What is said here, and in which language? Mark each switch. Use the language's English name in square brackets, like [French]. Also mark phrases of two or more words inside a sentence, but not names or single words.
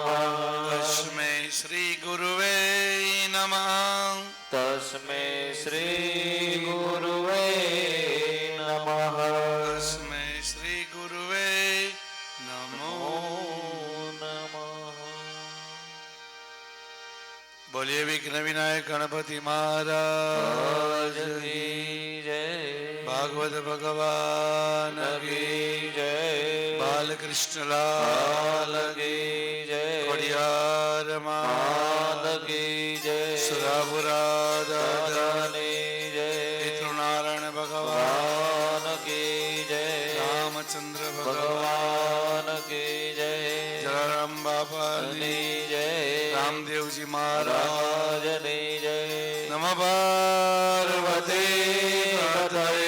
[Sanskrit] तस्मै श्री गुरुवे नमः. तस्मै श्री गुरुवे नमः. तस्मै श्री गुरुवे नमो नमः. [Hindi] बोलिए विघ्न विनायक गणपति महाराज की जय. भागवत भगवान की जय. बालकृष्ण लाल की जय. खड़ियार माल की जय. सुरापुरा दादानी जय. पितृनारायण भगवान की जय. रामचंद्र भगवान भगवान की जय. जलाराम बाबा जय. रामदेव जी महाराज जय. [Sanskrit] नमः पार्वती पतये.